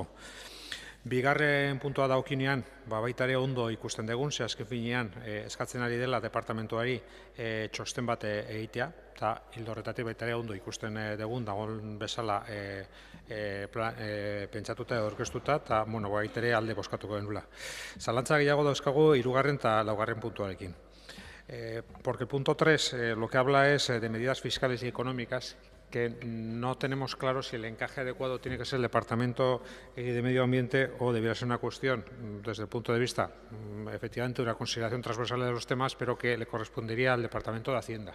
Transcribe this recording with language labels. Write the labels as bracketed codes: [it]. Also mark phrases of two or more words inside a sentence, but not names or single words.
[eu] Bigarren puntua daukinean, baita ere ondo ikusten dugun, ze azken finean eskatzen ari dela departamentuari txosten bat egitea, eta hildo horretatik baita ere ondo ikusten dugun, dagoen bezala pentsatuta edo aurkeztuta, eta baita ere alde bozkatuko genula. Zalantza gehiago dauzkagu 3. eta 4. puntuarekin. [es] Porque el punto 3 lo que habla es de medidas fiscales y económicas que no tenemos claro si el encaje adecuado tiene que ser el Departamento de Medio Ambiente o debiera ser una cuestión, desde el punto de vista, efectivamente, de una consideración transversal de los temas, pero que le correspondería al Departamento de Hacienda.